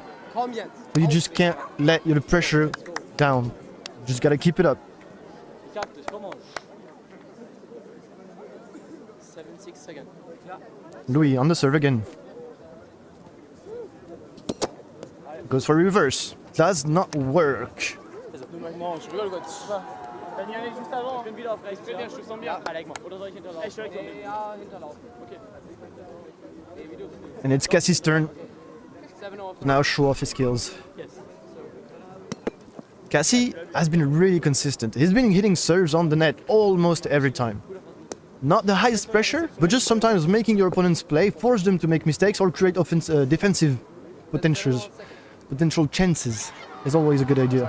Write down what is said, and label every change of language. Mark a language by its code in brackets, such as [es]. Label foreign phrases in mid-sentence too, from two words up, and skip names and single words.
[en] But you just can't let your pressure down. You just gotta keep it up. 7-6 seconds. Louis on the serve again. Goes for reverse. Does not work. [fr] Non, je rigole quoi, tu sais pas. T'as mis aller juste avant. Je fais bien, je te sens bien. Allez avec moi. [de] Oder soll ich hinterlaufen? [fr] Je suis avec toi. [de] Ja, hinterlaufen. Okay. [en] And it's Cassie's turn. Now show off his skills. Cassie has been really consistent. He's been hitting serves on the net almost every time. Not the highest pressure, but just sometimes making your opponents play, force them to make mistakes or create defensive potential chances is always a good idea.